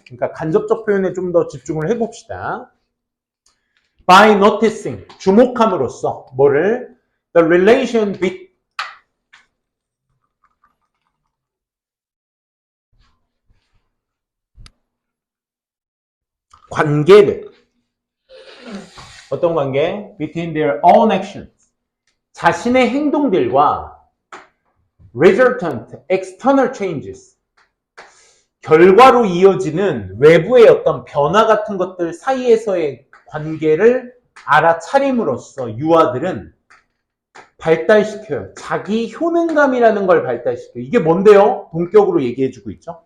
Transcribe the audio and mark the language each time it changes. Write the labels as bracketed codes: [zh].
[ko] 그러니까 간접적 표현에 좀 더 집중을 해봅시다. [en] By noticing, [ko] 주목함으로써 뭐를? [en] The relation between [ko] 관계를 어떤 관계? [en] Between their own actions. [ko] 자신의 행동들과 [en] resultant external changes. [ko] 결과로 이어지는 외부의 어떤 변화 같은 것들 사이에서의 관계를 알아차림으로써 유아들은 발달시켜요. 자기 효능감이라는 걸 발달시켜요. 이게 뭔데요? 동격으로 얘기해주고 있죠.